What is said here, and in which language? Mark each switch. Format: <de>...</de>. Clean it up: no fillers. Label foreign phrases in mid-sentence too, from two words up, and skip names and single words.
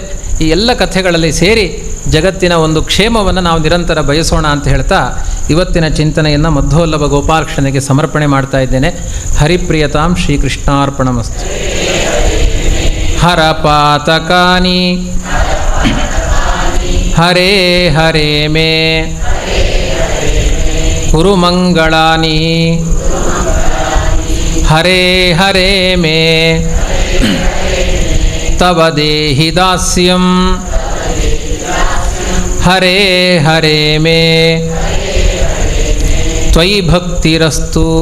<kn>ಈ ಎಲ್ಲ ಕಥೆಗಳಲ್ಲಿ ಸೇರಿ ಜಗತ್ತಿನ ಒಂದು ಕ್ಷೇಮವನ್ನು ನಾವು ನಿರಂತರ ಬಯಸೋಣ ಅಂತ ಹೇಳ್ತಾ ಇವತ್ತಿನ ಚಿಂತನೆಯನ್ನು ಮಧ್ವೋಲ್ಲಭ ಗೋಪಾಲಕೃಷ್ಣನಿಗೆ ಸಮರ್ಪಣೆ ಮಾಡ್ತಾ ಇದ್ದೇನೆ.</kn> <sa>ಹರಿಪ್ರಿಯತಾಂ ಶ್ರೀಕೃಷ್ಣಾರ್ಪಣಮಸ್ತು. ಹರಪಾತಕಾನಿ ಹರೇ ಹರೇ ಮೇ ಕುರುಮಂಗಳಾನಿ ಹರೇ ಹರೇ ಮೇ ತವ ದೇಹಿ ದಾಸ್ಯಂ ಹರೇ ಹರೇ ಮೇ ತ್ವಯಿ ಭಕ್ತಿರಸ್ತು.</sa>